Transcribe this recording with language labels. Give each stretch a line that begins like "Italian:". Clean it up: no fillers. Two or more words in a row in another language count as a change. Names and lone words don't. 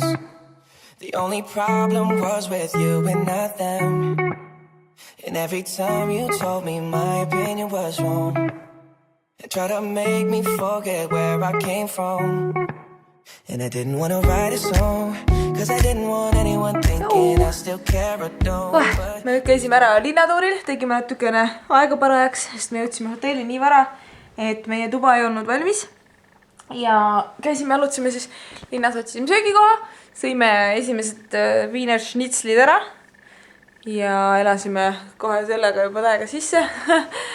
English: The only problem was with you and not them. And every time you told me my opinion was wrong and tried to make me forget where I came from. And I didn't want to write a song cause I didn't want anyone thinking I still care or don't.
Estonian: Me nüüd käisime ära linnatuuril, tegime natukene aega parajaks, sest me jõudsime hotelli nii vara, et meie tuba ei olnud valmis. Ja käisime, alutasime siis linnas, otsisime söögikoha, sõime esimesed Wiener Schnitzlid ära ja elasime kohe sellega juba täiega sisse.